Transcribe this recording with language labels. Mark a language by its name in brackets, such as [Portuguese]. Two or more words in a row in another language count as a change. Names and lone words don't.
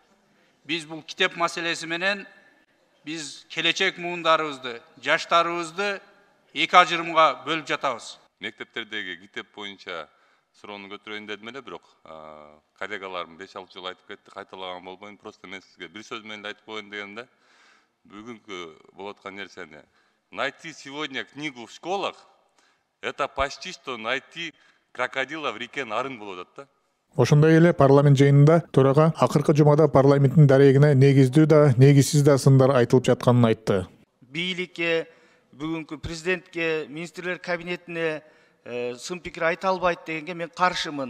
[Kyrgyz] Биз бул китеп маселеси менен биз келечек муундарыбызды, жаштарыбызды эки ажырымга бөлүп жатабыз. Мектептердеги китеп боюнча суроону көтөрөйүн дедим эле, бирок коллегаларым 5-6 жыл айтып кетти, кайталаган болбойм. Просто мен сизге бир сөз менен айтып коеюн дегенде, бүгүнкү болуп аткан нерсени [Russian] найти сегодня книгу в школах это почти что найти крокодила в реке Нарын [Kyrgyz] болуп атат да. Ошондой эле парламент жыйынында төрага акыркы жумада парламенттин дарегине негиздүү да, негизсиз да сындар айтылып жатканын айтты. Бийликке, бүгүнкү президентке, министрлер кабинетине сын пикир айта албайт дегенге мен каршымын.